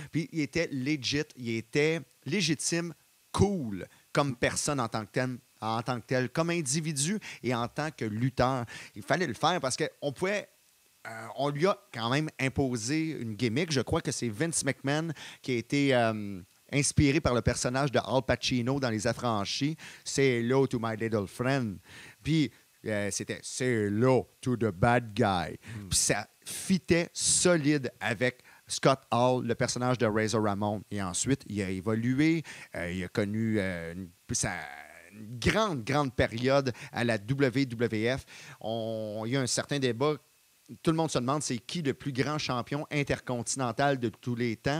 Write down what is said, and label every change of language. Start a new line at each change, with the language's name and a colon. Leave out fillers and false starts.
French: Puis il était legit, il était légitime, cool comme personne en tant que tel, comme individu et en tant que lutteur. Il fallait le faire parce qu'on pouvait. On lui a quand même imposé une gimmick. Je crois que c'est Vince McMahon qui a été inspiré par le personnage de Al Pacino dans Les Affranchis.
English: Say hello to my little friend.
French: Puis c'était
English: Say hello to the bad guy.
French: Puis ça fitait solide avec Scott Hall, le personnage de Razor Ramon. Et ensuite, il a évolué. Il a connu une grande période à la WWF. Il y a un certain débat. Tout le monde se demande c'est qui le plus grand champion intercontinental de tous les temps.